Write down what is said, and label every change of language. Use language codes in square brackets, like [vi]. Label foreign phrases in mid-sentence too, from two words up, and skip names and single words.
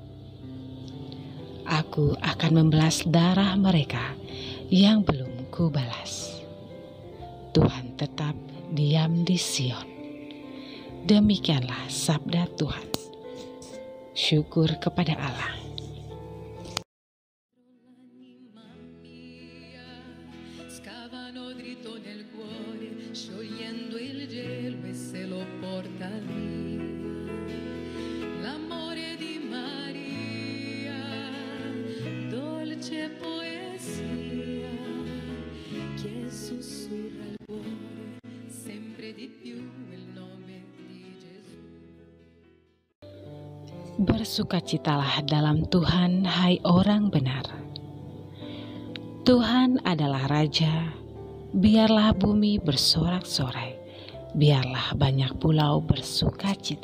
[id] Aku akan membalas darah mereka yang belum kubalas. Tuhan tetap diam di Sion. Demikianlah sabda Tuhan. Syukur kepada Allah. [it] Scavano dritto nel cuore, sciogliendo il gelo e se lo porta via. L'amore di Maria, dolce poesia, che sussurra il cuore sempre di più il nome di Gesù. [id] Bersukacitalah dalam Tuhan, hai orang benar. Tuhan adalah Raja, biarlah bumi bersorak-sorai, biarlah banyak pulau bersukacita.